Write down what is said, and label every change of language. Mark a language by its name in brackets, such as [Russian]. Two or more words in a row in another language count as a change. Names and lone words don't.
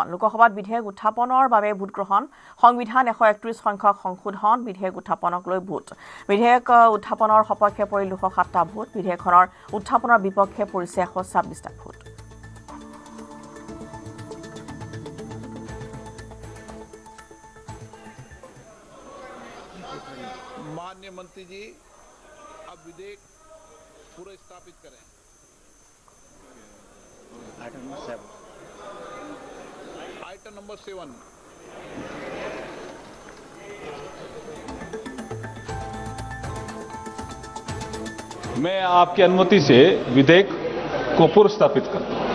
[Assamese] লোকসভাত বিধেয়ক উত্থাপনৰ বাবে ভোট গ্ৰহণ। সংবিধান 131 সংখ্যক সংশোধন বিধেয়ক উত্থাপনক লৈ ভোট। বিধেয়ক উত্থাপনৰ সপক্ষে পৰিল 207টা ভোট। বিধেয়কখনৰ উত্থাপনৰ বিপক্ষে পৰিছে 126টা ভোট। [Hindi] माननीय मंत्री जी अब विधेयक पूरा स्थापित करें। आइटम नंबर 7। मैं आपकी अनुमति से विधेयक को पूर्व स्थापित करता हूं।